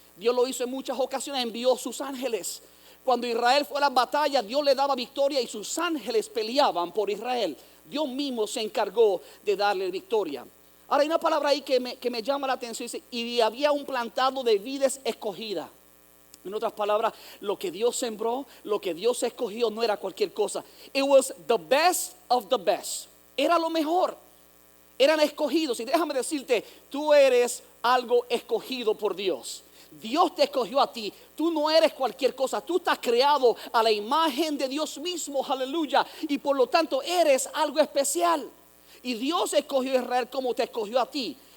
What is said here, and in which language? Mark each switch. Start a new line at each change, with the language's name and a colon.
Spanish: Dios lo hizo en muchas ocasiones, envió sus ángeles. Cuando Israel fue a la batalla, Dios le daba victoria y sus ángeles peleaban por Israel. Dios mismo se encargó de darle victoria. Ahora hay una palabra ahí que me llama la atención, dice, y había un plantado de vides escogida. En otras palabras, lo que Dios sembró, lo que Dios escogió no era cualquier cosa.
English: It was the best of the best.
Spanish: Era lo mejor. Eran escogidos. Y déjame decirte, tú eres algo escogido por Dios. Dios te escogió a ti. Tú no eres cualquier cosa. Tú estás creado a la imagen de Dios mismo. Aleluya. Y por lo tanto eres algo especial. Y Dios escogió a Israel como te escogió a ti.